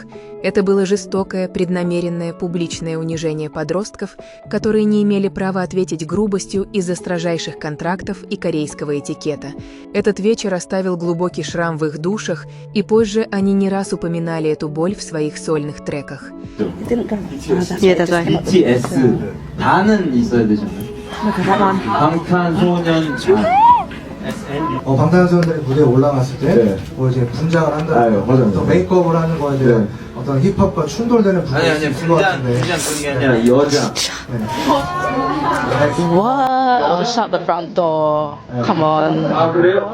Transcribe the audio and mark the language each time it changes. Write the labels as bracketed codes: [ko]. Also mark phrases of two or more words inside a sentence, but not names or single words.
[ru] Это было жестокое, преднамеренное, публичное унижение подростков, которые не имели права ответить грубостью из-за строжайших контрактов и корейского этикета. Этот вечер оставил глубокий шрам в их душах, и позже они не раз упоминали эту боль в своих сольных треках. [ko] 예, 맞아요. BTS 단은 있어야 되잖아요. 방탄소년단. 방탄소년단이 무대에 올라갔을 때 네. 뭐 이제 분장을 한다든가 맞아요. 또 메이크업을 하는 거에 대한 네. 어떤 힙합과 충돌되는 부분이 아니 있을 것 같은데. 분장 그런 게 아니라 여자. [en] Wow, shut the front door. Come on. [ko] 아 그래요?